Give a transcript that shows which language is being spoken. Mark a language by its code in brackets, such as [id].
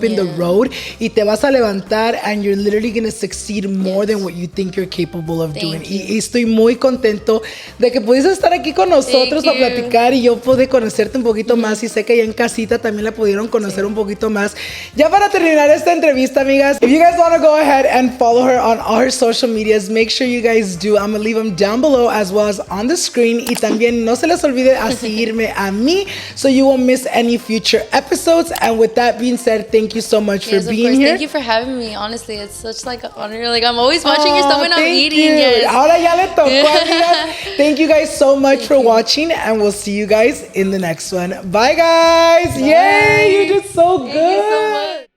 [en] in the road [es] y te vas a levantar [en] and you're literally going to succeed more than what you think you're capable of doing. [es] Y estoy muy contento de que pudiste estar aquí con nosotros para platicar y yo pude conocerte un poquito más y sé que ya en casita también la pudieron conocer un poquito más. Ya para terminar esta entrevista, amigas, [en] if you guys want to go ahead and follow her on all her social medias, make sure you guys do. I'm going to leave them down below as well as on the screen. [es] Y también no se les olvide a seguirme a mí [en] so you won't miss any future episodes. And with that being said, thank you so much for being here. Thank you for having me. Honestly, it's such like an honor. Like I'm always watching your stuff when I'm eating. Yes. [es] Ahora ya le tocó, amigas. [en] Thank you guys so much for watching, and we'll see you guys in the next one. Bye, guys. Bye. Yay, you did so good. Thank you so much.